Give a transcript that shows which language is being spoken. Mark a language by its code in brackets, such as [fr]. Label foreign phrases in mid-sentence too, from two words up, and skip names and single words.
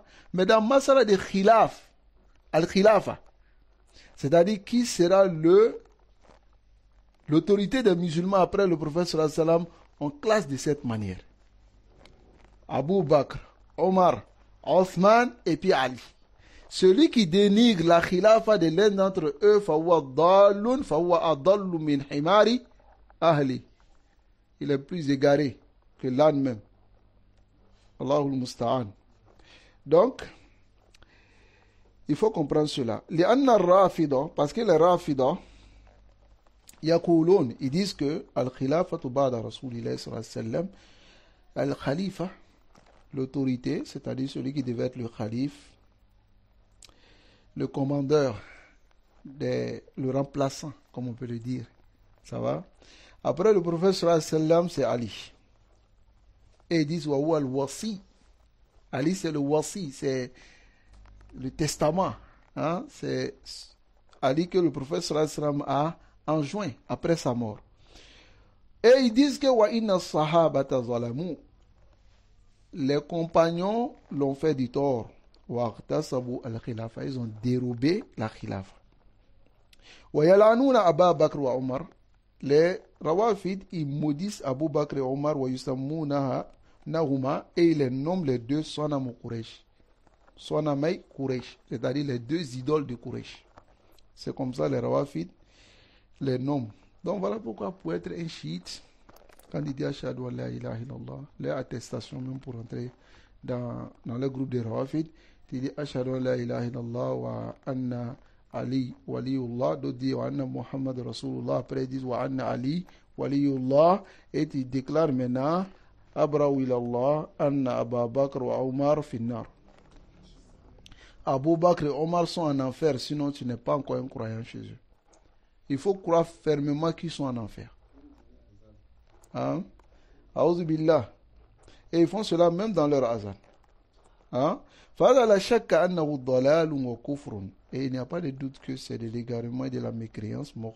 [fr] Mais dans masala de khilaf, al-khilafa, c'est-à-dire qui sera l'autorité des musulmans après le prophète [ar] صلى الله عليه وسلم, [fr] on classe de cette manière. Abu Bakr, Omar, Othman et puis Ali. Celui qui dénigre la khilafa de l'un d'entre eux, [ar] فهو ضال فهو أضل من حمار أهلي. [fr] Il est plus égaré que l'âne même. [ar] الله المستعان. [fr] Donc, il faut comprendre cela. Les [ar] أن الرافضة, [fr] parce que les rafida, yaqulun, ils disent que [ar] الخلافة بعد رسول الله صلى الله عليه وسلم الخليفة, [fr] l'autorité, c'est-à-dire celui qui devait être le khalif, le commandeur, le remplaçant, comme on peut le dire. Ça va? Après le prophète [ar] صلى الله عليه وسلم, [fr] c'est Ali. Et ils disent [ar] وهو الوصي. [fr] Ali, c'est le wasi, c'est le testament. Hein? C'est Ali que le prophète [ar] صلى الله عليه وسلم [fr] a enjoint après sa mort. Et ils disent que [ar] وإن الصحابة ظلموا. [fr] Les compagnons l'ont fait du tort. [ar] واغتصبوا الخلافة. [fr] Ils ont dérobé la khilafa. [ar] ويلعنون أبو بكر وعمر. [fr] Les Rawafid, ils maudissent Abu Bakr et Omar [ar] ويسمونهما هما [fr] et ils les nomment les deux [ar] صنمي قريش. صنمي قريش, [fr] c'est-à-dire les deux idoles de Quraysh. C'est comme ça les Rawafid les nomment. Donc voilà pourquoi pour être un chiite, quand il dit [ar] أشهد أن لا إله إلا الله, [fr] les attestations même pour entrer dans le groupe des Rawafid, il dit [ar] أشهد أن لا إله إلا الله وأن علي ولي الله, [fr] d'autres disent [ar] وأن محمد رسول الله, [fr] après ils disent [ar] وأن علي ولي الله, [fr] et ils déclarent maintenant [ar] أبرأ إلى الله أن أبو بكر وعمر في النار. [fr] Abu Bakr et Omar sont en enfer, sinon tu n'es pas encore un croyant chez eux. Il faut croire fermement qu'ils sont en enfer. [ar] Hein? أعوذ بالله. [fr] Et ils font cela même dans leur azan. Hein? Et il n'y a pas de doute que c'est de l'égarement et de la mécréance.